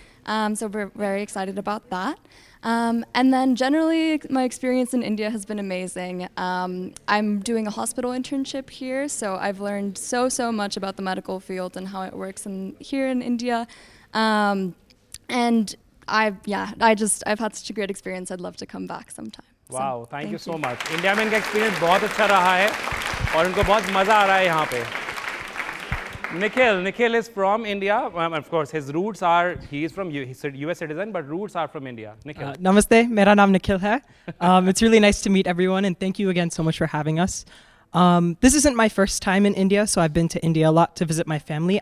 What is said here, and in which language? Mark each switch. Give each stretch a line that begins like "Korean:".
English: So we're very excited about that. And then generally, my experience in India has been amazing. I'm doing a hospital internship here, so I've learned so much about the medical field and how it works here in India. And I've had such a great experience. I'd love to come back sometime. Wow, thank you so much.
Hindi: India में इनका experience बहुत अच्छा रहा है और उनको बहुत मज़ा आ रहा है यहाँ पे।
English: Nikhil is from India. Of course, his roots are, he is from US citizen, but roots are from India. Nikhil.
Hindi: Namaste, mera naam Nikhil hai.
English: It's really nice to meet everyone, and thank you again so much for having us. This isn't my first time in India, so I've been to India a lot to visit my family.